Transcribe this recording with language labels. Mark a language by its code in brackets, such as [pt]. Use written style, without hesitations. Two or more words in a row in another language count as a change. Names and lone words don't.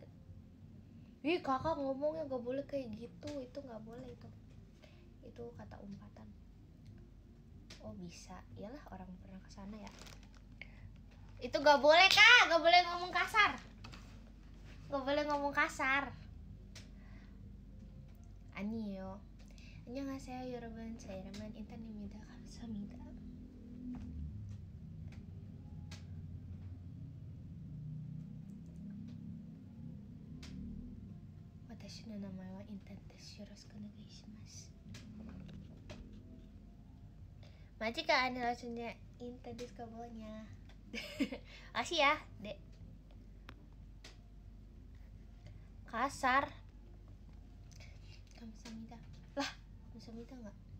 [id] Ih kakak ngomongnya nggak boleh kayak gitu, itu nggak boleh, itu kata umpatan. Oh bisa, iyalah orang pernah kesana ya. Itu nggak boleh kak, nggak boleh ngomong kasar. [ko] Annyeong. 안녕하세요 여러분. 제 이름은 인탄입니다. 감사합니다. [ja] 私の名前はインタンです。よろしくお願いします。 [id] Majika ini langsungnya Intan di kabelnya. Makasih ya, Dek. Kasar. [ko] Kamsahamnida. [id] Lah, kamsahamnida enggak?